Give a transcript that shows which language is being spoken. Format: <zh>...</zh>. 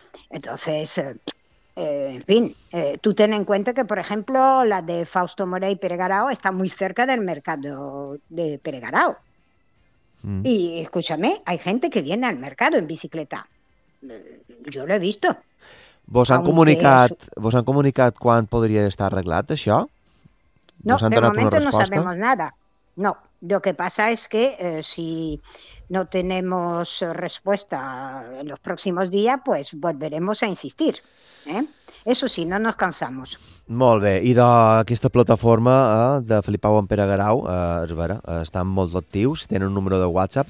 <es>Entonces, en fin, tú ten en cuenta que, por ejemplo, la de Fausto Morey y Peregarao está muy cerca del mercado de Peregarao. Y escúchame, hay gente que viene al mercado en bicicleta.</es> <ca>Jo l'he vist. Vos han comunicat quan podria estar arreglat això?</ca> <es>No, de moment no sabemos nada. No, lo que pasa es que si no tenemos respuesta en los próximos días, pues volveremos a insistir. Eso sí, no nos cansamos.</es> <ca>Molt bé. I d'aquesta plataforma de Flipau en Pere Garau, és vera, estan molt actius, tenen un número de WhatsApp.</ca>